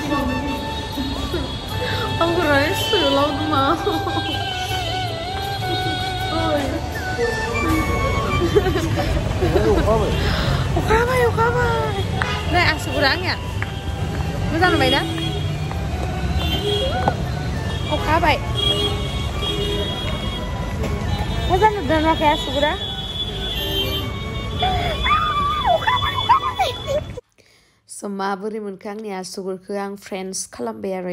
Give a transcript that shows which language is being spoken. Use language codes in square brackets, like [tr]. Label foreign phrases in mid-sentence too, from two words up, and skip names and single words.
[brx] Ang rice suyu lauduma. Ukabay. Nay, asugurang yan. मोजां नुबायना अखा हाबाय मोजां नुदों नुवाखै आसुगुरा So माबोरै मोनखो आंनि आसुगुरखौ आं फ्रेन्ड्स खालामबाय आरो